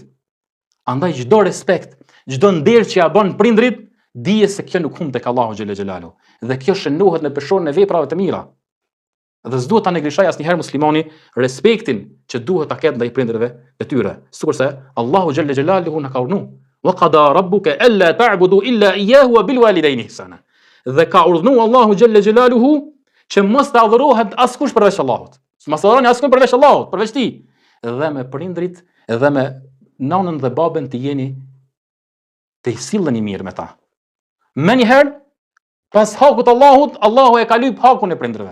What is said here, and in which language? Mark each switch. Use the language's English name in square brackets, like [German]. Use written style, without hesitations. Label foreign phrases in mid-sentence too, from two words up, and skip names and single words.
[Albanian] Andaj çdo respekt, çdo nder që ja bën prindrit, dije se kjo nuk humb tek Allahu [Arabic] جل جلاله [Albanian] dhe kjo shënohet në peshorën e veprave të mira. Dhe s'duhet ta neglizhojë asnjëherë muslimani respektin që duhet ta ketë ndaj prindërve të tyre. Sikurse Allahu [Arabic] جل جلاله [Albanian] na ka urdhëruar: [Arabic] "وقضى ربك ألا تعبدوا إلا إياه وبالوالدين إحسانا." [Albanian] Dhe ka urdhëruar Allahu [Arabic] جل جلاله [Albanian] që mos të adhurohet askush përveç Allahut. Mos adhuroni askush përveç Allahut, përveç tij. Dhe me prindrit dhe me nanën dhe babën të jeni të silleni mirë me ta. Menjëherë pas hakut Allahut, Allahu e ka lyp hakun e prindërve.